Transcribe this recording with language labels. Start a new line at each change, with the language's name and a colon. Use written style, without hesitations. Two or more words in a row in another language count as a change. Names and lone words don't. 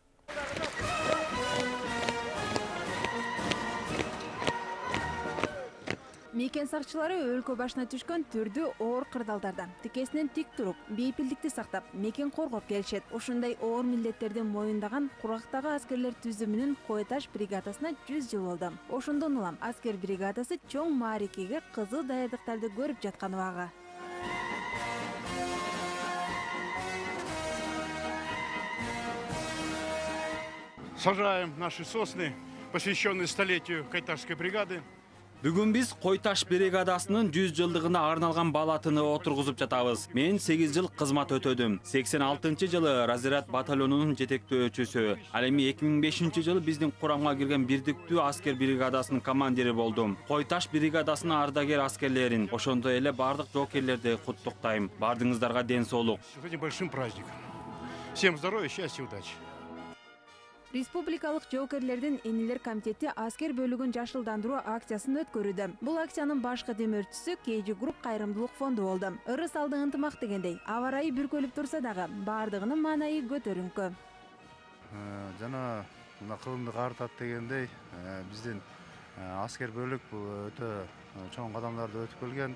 Kyrgyz: Мекен сакчылары өлкө башына түшкөн түрдүү оор кырдаалдарда тикесинен тик туруп, бейпилдикти сактап, мекен коргоп келишет. Ушундай оор милдеттерди моюндаган кургактагы аскерлер түзүмүнүн Койташ бригадасына 100 жыл болду. Ошондон улам аскер бригадасы чоң маарекеге кызыл даярдыктарды көрүп жаткан убагы.
Russian: Сажаем наши сосны, посвященные столетию Койташской бригады.
Kyrgyz: Бүгүн биз Койташ бригадасынын 100 жылдыгына арналган балатыны отургузуп жатабыз. Мен 8 жыл кызмат өтөдүм. 86-жылы разряд батальонунун жетектөөчүсү. Ал эми 2005 жылы биздин курамга кирген бирдиктүү аскер бригадасынын командири болдум. Койташ бригадасынын ардагер аскерлерин, ошондой эле бардык жоокерлерди куттуктайм. Бардыгыңыздарга ден соолук.
Russian: С этим большим праздником. Всем здоровья, счастья, удачи.
Kyrgyz: Республикалык жоокерлердин энелер комитети аскер бөлүгүн жашылдандыруу акциясын өткөрүүдө. Бул акциянын башкы демөөрчүсү KG Group кайрымдуулук фонду болду. Ырыс алды ынтымак дегендей, аба ырайы бүркөлүп турса дагы бардыгынын маанайы көтөрүңкү. Жана мына кылымды картат дегендей, биздин аскер бөлүк бул өтө чоң кадамдарды өтүп келген.